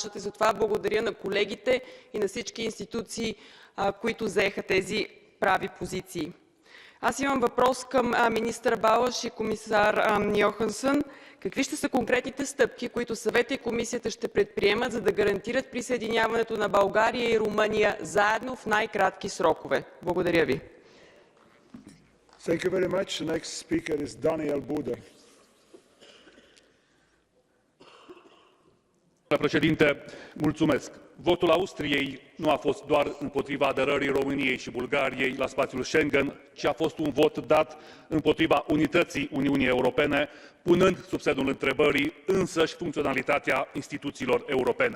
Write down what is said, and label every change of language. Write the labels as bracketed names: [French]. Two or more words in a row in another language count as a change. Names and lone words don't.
[Bulgarian] И затова благодаря на колегите и на всички институции, които заеха тези прави позиции. Аз имам въпрос към министър Балаш и комисар Йохансън. Какви ще са конкретните стъпки, които Съвета и Комисията ще предприемат, за да гарантират присъединяването на България и Румъния заедно в най-кратки срокове? Благодаря ви. [English] Thank you very much. The next speaker is Daniel Buda. [Romanian] Domnule președinte, mulțumesc. Votul Austriei nu a fost doar împotriva aderării României și Bulgariei la spațiul Schengen, ci a fost un vot dat împotriva unității Uniunii Europene, punând sub semnul întrebării însăși funcționalitatea instituțiilor europene.